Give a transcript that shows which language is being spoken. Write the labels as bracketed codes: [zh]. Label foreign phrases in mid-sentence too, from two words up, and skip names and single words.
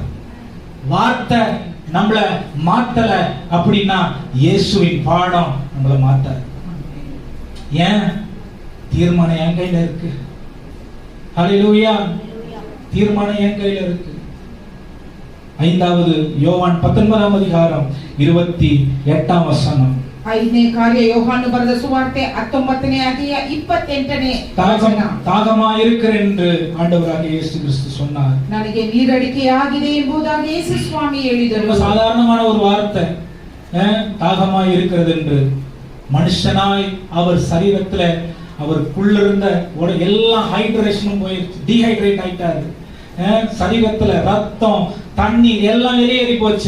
[ta] வார்த்தை நம்மள மாத்தல அப்படின்னா இயேசுவின் பாடம் நம்மள மாத்தார். ஏன்? தீர்மானம் என் கையில இருக்கு. ஹல்லேலூயா. தீர்மானம் என் கையில இருக்கு. 5வது யோவான் 19ஆம் அதிகாரம் 28ஆம் வசனம். [kn] 5ನೇ ಕಾರ್ಯ ಯೋಹಾನು ಬರೆದ ಸುವಾರ್ತೆ 19ನೇ ಅಧ್ಯಾಯ 28ನೇ [ta] தாகமா இருக்கிறேன் என்று ஆண்டவராகிய இயேசு கிறிஸ்து சொன்னார். [kn] ನನಗೆ ನೀರಡಿಕೆಯಾಗಿದೆ ಎಂಬುದಾಗಿ ಯೇಸು ಸ್ವಾಮಿ ಹೇಳಿದರು. [ta] சாதாரணமான ஒரு வார்த்தை. தாகமா இருக்கிறது என்று மனுஷனாய் அவர் சரீரத்துல அவருக்குள்ள இருந்த எல்லா ஹைட்ரேஷனும் போயிடுச்சு, டீஹைட்ரேட் ஆயிட்டாரு. சரீரத்துல ரத்தம் தண்ணீர் எல்லாம் வெளியேறி போச்சு.